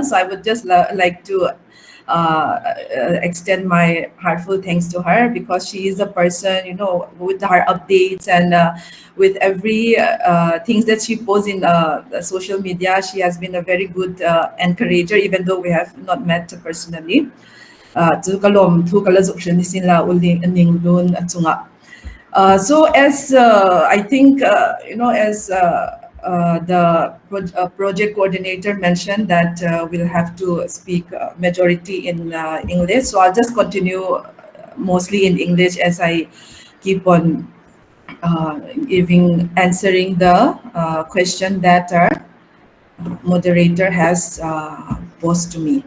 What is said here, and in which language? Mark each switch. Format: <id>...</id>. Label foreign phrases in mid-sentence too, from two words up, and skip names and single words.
<en>So I would just like to extend my heartfelt thanks to her because she is a person, with her updates and with every things that she posts in the social media. She has been a very good encourager, even though we have not met personally. Zu kalom thu kalazuk shanisin la uling ning lun atsunga. So as I think, as the project coordinator mentioned that we'll have to speak majority in English. So I'll just continue mostly in English as I keep on answering the question that our moderator has posed to me.</en>